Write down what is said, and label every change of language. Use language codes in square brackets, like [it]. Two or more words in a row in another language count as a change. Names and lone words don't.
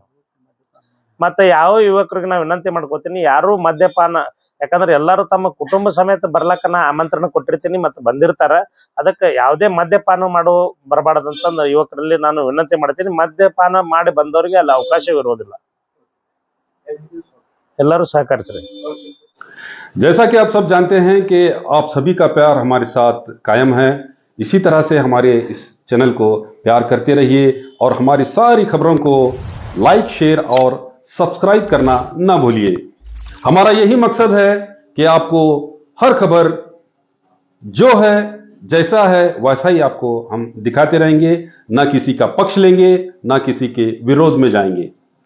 [kn] ಮತ್ತೆ ಯಾವ ಯುವಕರಿಗೆ ನಾವು ವಿನಂತಿ ಮಾಡ್ಕೋತೀನಿ, ಯಾರು ಮದ್ಯಪಾನ, ಯಾಕಂದ್ರೆ ಎಲ್ಲರೂ ತಮ್ಮ ಕುಟುಂಬ ಸಮೇತ ಬರ್ಲಕ್ಕ ನಾ ಆಮಂತ್ರಣ ಕೊಟ್ಟಿರ್ತೀನಿ ಮತ್ತೆ ಬಂದಿರ್ತಾರ. ಅದಕ್ಕೆ ಯಾವುದೇ ಮದ್ಯಪಾನ ಬರಬಾರ್ದಂತ ಯುವಕರಲ್ಲಿ ನಾನು ವಿನಂತಿ ಮಾಡ್ತೀನಿ. ಮದ್ಯಪಾನ ಮಾಡಿ ಬಂದವರಿಗೆ ಅಲ್ಲಿ ಅವಕಾಶವಿರೋದಿಲ್ಲ. ಎಲ್ಲರೂ ಸಹಕರಿಸ್ರಿ. [hi] जैसा कि आप सब जानते हैं कि आप सभी का प्यार हमारे साथ कायम है। इसी तरह से हमारे इस चैनल को प्यार करते रहिए और हमारी सारी खबरों को [en] like, share [hi] और सब्सक्राइब करना ना भूलिए। हमारा यही मकसद है कि आपको हर खबर जो है जैसा है वैसा ही आपको हम दिखाते रहेंगे, ना किसी का पक्ष लेंगे, ना किसी के विरोध में जाएंगे।